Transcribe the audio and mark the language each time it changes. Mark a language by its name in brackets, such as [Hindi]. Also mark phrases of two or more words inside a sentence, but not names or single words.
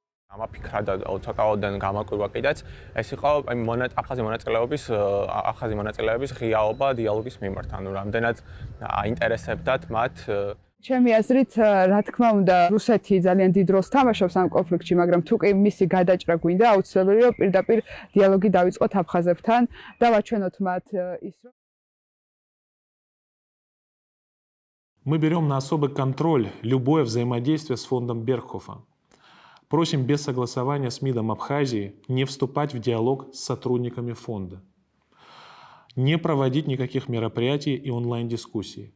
[Georgian] ამაფიქრა და ცოტაოდენ გამაკვირვა კიდეც ეს იყო აფხაზი მონაწილეების ღიაობა დიალოგის მიმართ, ანუ რამდენად აინტერესებდათ მათ ჩემი აზრით, რა თქმა უნდა, რუსეთი ძალიან დიდ როლს თამაშობს ამ კონფლიქტში, მაგრამ თუ კი მისი გადაჭრა გვინდა, აუცილებელია პირდაპირ დიალოგი დავიწყოთ აფხაზებთან და ვაჩვენოთ მათ ის რომ [Russian] Мы берем на особый контроль любое взаимодействие с фондом Бергхофа. Просим без согласования с МИДом Абхазии не вступать в диалог с сотрудниками фонда, не проводить никаких мероприятий и онлайн-дискуссий.